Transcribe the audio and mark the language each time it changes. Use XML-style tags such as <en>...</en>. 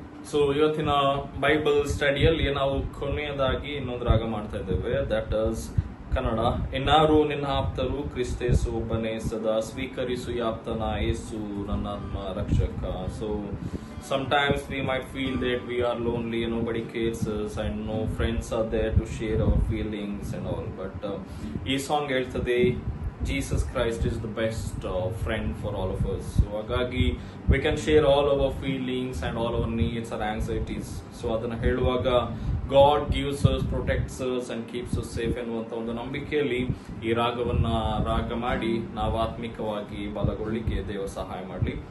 <kn>So ಇವತ್ತಿನ Bible ಸ್ಟಡಿಯಲ್ಲಿ ನಾವು ಕೊನೆಯದಾಗಿ ಇನ್ನೊಂದು ರಾಗ ಮಾಡ್ತಾ ಇದ್ದೇವೆ,</kn> <en>That is Kannada.</en> <kn>ಇನ್ನಾರು ನಿನ್ನ ಆಪ್ತರು, ಕ್ರಿಸ್ತೇಸು ಒಬ್ಬನೇ ಸದಾ ಸ್ವೀಕರಿಸು ಯಾಪ್ತನ ಯೇಸು ನನ್ನಾತ್ಮ ರಕ್ಷಕ.</kn> <en>so sometimes we might feel that we are lonely, nobody cares us and no friends are there to share our feelings and all, but</en> <kn>ಈ ಸಾಂಗ್ ಹೇಳ್ತದೆ</kn> <en>Jesus Christ is the best friend for all of us. So ಹಾಗಾಗಿ we can share all our feelings and all our needs and anxieties.</en> <kn>So ಅದನ್ನ ಹೇಳುವಾಗ</kn> <en>God gives us, protects us and keeps us safe</en> <kn>ಎನ್ನುವಂತ ಒಂದು ನಂಬಿಕೆಯಲ್ಲಿ ಈ ರಾಗವನ್ನ ರಾಗ ಮಾಡಿ ನಾವು ಆತ್ಮಿಕವಾಗಿ ಬಲಗೊಳ್ಳಿಕ್ಕೆ ದೇವ ಸಹಾಯ ಮಾಡಲಿ.</kn>